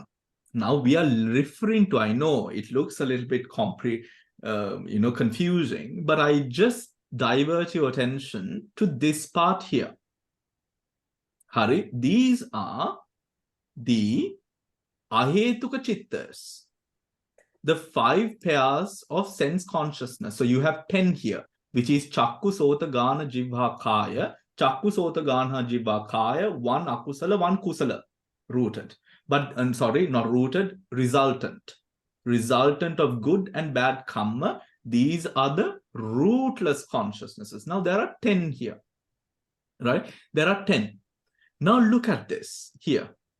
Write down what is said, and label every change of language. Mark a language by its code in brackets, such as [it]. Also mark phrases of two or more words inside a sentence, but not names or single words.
[en] Now we are referring to, I know it looks a little bit confusing, but I just divert your attention to this part here. Hari, these are the [pi] ahetuka chittas, [en] the 5 pairs of sense consciousness. So you have 10 here, which is [pi] chakku, sota, gana, jivha, kaya. Chakku, sota, gana, jivha, kaya, 1 akusala, 1 kusala, [en] rooted. But, I'm sorry, not rooted, resultant. Resultant of good and bad karma. These are the rootless consciousnesses. Now there are 10 here, right? There are 10. Now look at this here.